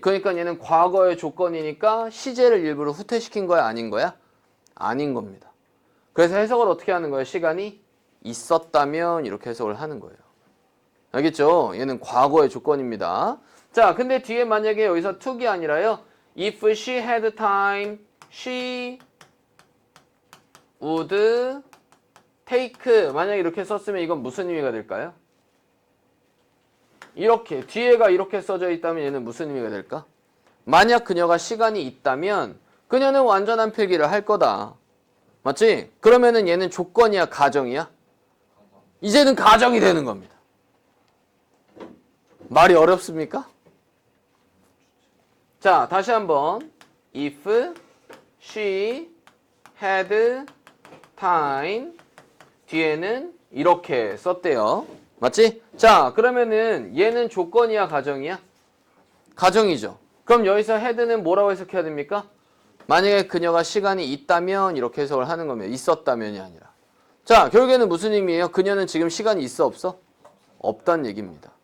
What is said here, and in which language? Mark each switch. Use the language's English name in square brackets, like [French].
[Korean] 그러니까 얘는 과거의 조건이니까 시제를 일부러 후퇴시킨 거야? 아닌 거야? 아닌 겁니다. 그래서 해석을 어떻게 하는 거예요? 시간이 있었다면 이렇게 해석을 하는 거예요. 알겠죠? 얘는 과거의 조건입니다. 자, 근데 뒤에 만약에 여기서 to가 아니라요. [English] If she had time, she would take. [Korean] 만약에 이렇게 썼으면 이건 무슨 의미가 될까요? 이렇게 뒤에가 이렇게 써져 있다면 얘는 무슨 의미가 될까? 만약 그녀가 시간이 있다면 그녀는 완전한 필기를 할 거다. 맞지? 그러면은 얘는 조건이야, 가정이야? 이제는 가정이 되는 겁니다. 말이 어렵습니까? 자, 다시 한번. [English] If she had time, [Korean] 뒤에는 이렇게 썼대요. 맞지? 자, 그러면은 얘는 조건이야, 가정이야? 가정이죠. 그럼 여기서 had는 뭐라고 해석해야 됩니까? 만약에 그녀가 시간이 있다면 이렇게 해석을 하는 겁니다. 있었다면이 아니라. 자, 결국에는 무슨 의미예요? 그녀는 지금 시간이 있어, 없어? 없단 얘기입니다.